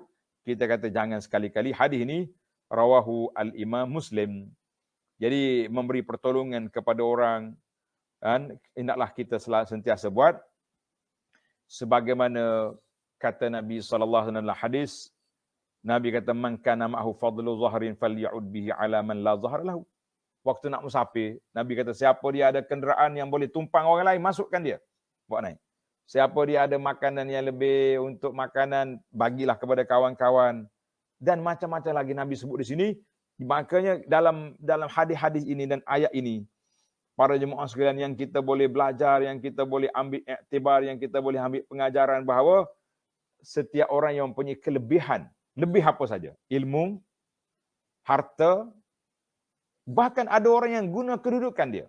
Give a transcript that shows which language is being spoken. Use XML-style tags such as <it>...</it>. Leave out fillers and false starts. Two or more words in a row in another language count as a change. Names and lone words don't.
<ms>Kita kata jangan sekali-kali. Hadis ini</ms> <ar>رواه الإمام مسلم.</ar> <ms>Jadi memberi pertolongan kepada orang, kan, hendaklah kita sentiasa buat sebagaimana kata Nabi</ms> <ar>صلى الله عليه وسلم</ar> <ms>hadis. Nabi kata</ms> <ar>من كان معه فضل ظهر فليعد به على من لا ظهر له.</ar> <ms>Waktu nak musafir, Nabi kata siapa dia ada kenderaan yang boleh tumpang orang lain, masukkan dia, bawa naik. Siapa dia ada makanan yang lebih untuk makanan, bagilah kepada kawan-kawan. Dan macam-macam lagi Nabi sebut di sini. Makanya dalam hadis-hadis ini dan ayat ini, para jemaah sekalian, yang kita boleh belajar, yang kita boleh ambil iktibar, yang kita boleh ambil pengajaran bahawa setiap orang yang mempunyai kelebihan, lebih apa saja, ilmu, harta, bahkan ada orang yang guna kedudukan dia.</ms>